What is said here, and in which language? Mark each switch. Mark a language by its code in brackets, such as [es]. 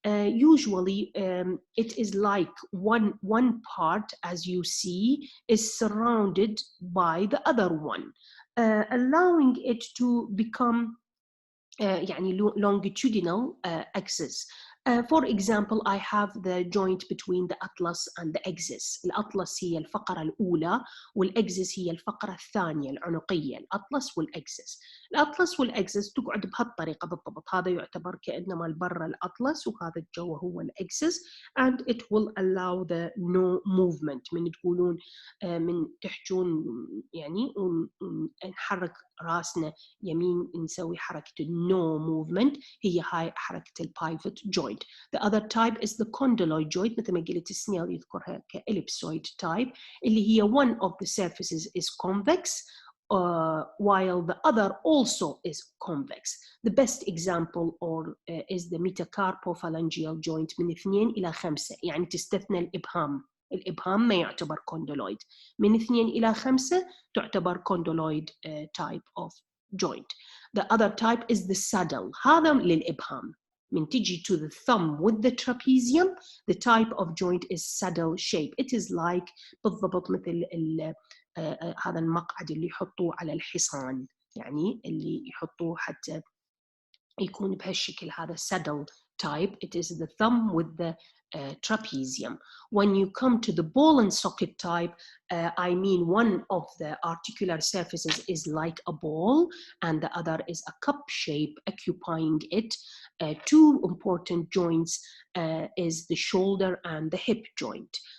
[en] Usually it is like one part, as you see, is surrounded by the other one, allowing it to become يعني longitudinal axis. For example, I have the joint between the atlas and the axis. [ar] الأطلس هي الفقرة الأولى والأكسس هي الفقرة الثانية العنقية. الأطلس والأكسس. الأطلس والأكسس تقعد بهالطريقة بالضبط. هذا يعتبر كأنما البر الأطلس وهذا الجو هو الأكسس [en] and it will allow the no movement. [ar] من تقولون من تحجون يعني نحرك راسنا يمين نسوي حركة no movement هي هاي حركة البايفوت joint. [en] The other type is the condyloid joint [ar] مثل ما قلت سنيل يذكرها [en] كellipsoid type اللي هي one of the surfaces is convex while the other also is convex. The best example is the metacarpophalangeal joint [ar] من 2 إلى 5 يعني تستثنى الإبهام. الإبهام ما يعتبر condyloid. من 2 إلى 5 تعتبر condyloid type of joint. [en] The other type is the saddle. [ar] هذا للإبهام. من تجي [en] to the thumb with the trapezium, the type of joint is saddle shape. It is like [ar] بالضبط مثل هذا المقعد اللي يحطوه على الحصان يعني اللي يحطوه حتى يكون بهالشكل هذا saddle type. [en] It is the thumb with the trapezium. When you come to the ball and socket type, I mean one of the articular surfaces is like a ball and the other is a cup shape occupying it. Two important joints is the shoulder and the hip joint.